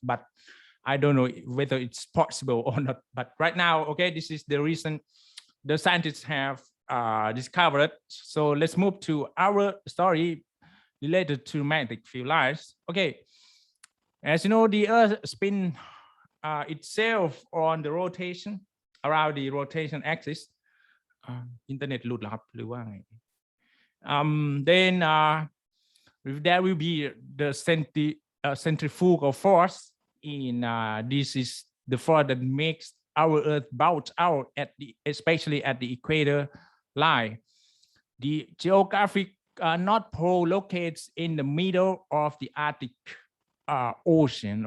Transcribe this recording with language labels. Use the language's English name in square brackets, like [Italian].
[English] But I don't know whether it's possible or not. But right now, okay, this is the reason the scientists have discovered. So let's move to our story related to magnetic field lines. Okay, as you know, the Earth spin itself on the rotation around the rotation axis. [Thai] Internet หลุดเหรอครับหรือว่าไง then [English] there will be the centrifugal force in this is the force that makes our Earth bounce out especially at the equator line. The geographic North Pole locates in the middle of the Arctic Ocean.